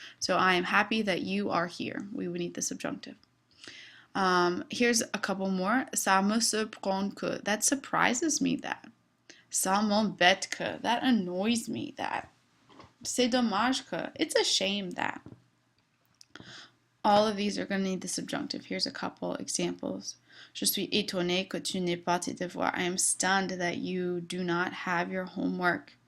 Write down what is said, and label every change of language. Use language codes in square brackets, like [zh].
[en] So I am happy that you are here. We would need the subjunctive. Here's a couple more. [fr] Ça me surprend que, [en] that surprises me that. [fr] Ça m'embête que, [en] that annoys me that. [fr] C'est dommage que, [en] it's a shame that. All of these are going to need the subjunctive. Here's a couple examples. [fr] Je suis étonné que tu n'aies pas tes devoirs. [en] I am stunned that you do not have your homework.